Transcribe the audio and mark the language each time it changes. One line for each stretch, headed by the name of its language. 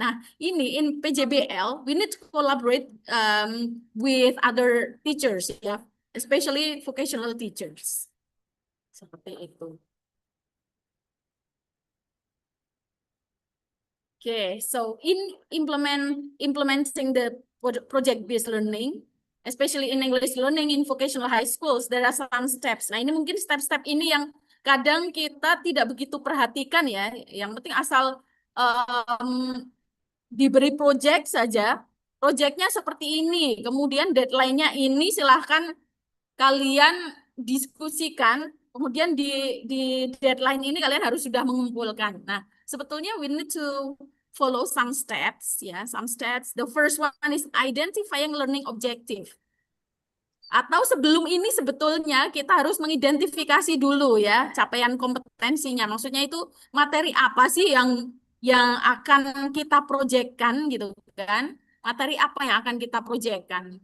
English: Nah, ini in PJBL we need to collaborate with other teachers, ya, especially vocational teachers.
Indonesian: Seperti itu.
English: Okay, so in implementing the project-based learning, especially in English learning in vocational high schools, there are some steps.
Indonesian: Nah, ini mungkin step-step ini yang kadang kita tidak begitu perhatikan ya. Yang penting asal diberi project saja, projectnya seperti ini, kemudian deadline-nya ini, silahkan kalian diskusikan, kemudian di deadline ini kalian harus sudah mengumpulkan. Nah, sebetulnya
English: we need to follow some steps, ya, some steps. The first one is identifying learning objective.
Indonesian: Atau sebelum ini sebetulnya kita harus mengidentifikasi dulu ya capaian kompetensinya. Maksudnya itu materi apa sih yang akan kita proyekkan gitu kan? Materi apa yang akan kita proyekkan.